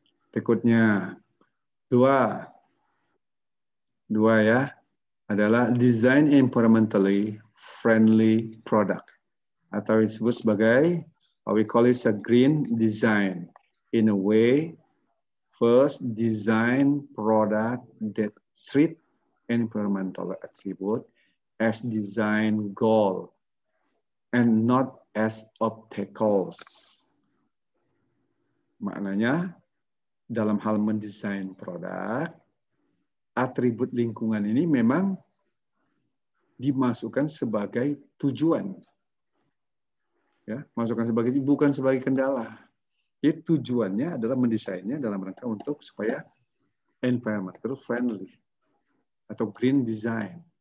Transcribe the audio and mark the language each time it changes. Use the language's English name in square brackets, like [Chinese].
[Indonesian] Berikutnya, dua ya, adalah [English] design environmentally friendly product, [Indonesian] atau disebut sebagai [English] we call it a green design. In a way, first design product that treat environmental attribute as design goal and not as obstacles. [Indonesian] Maknanya, dalam hal mendesain produk, atribut lingkungan ini memang dimasukkan sebagai tujuan. Ya, masukkan sebagai, bukan sebagai kendala. Jadi tujuannya adalah mendesainnya dalam rangka untuk supaya environmental friendly atau green design.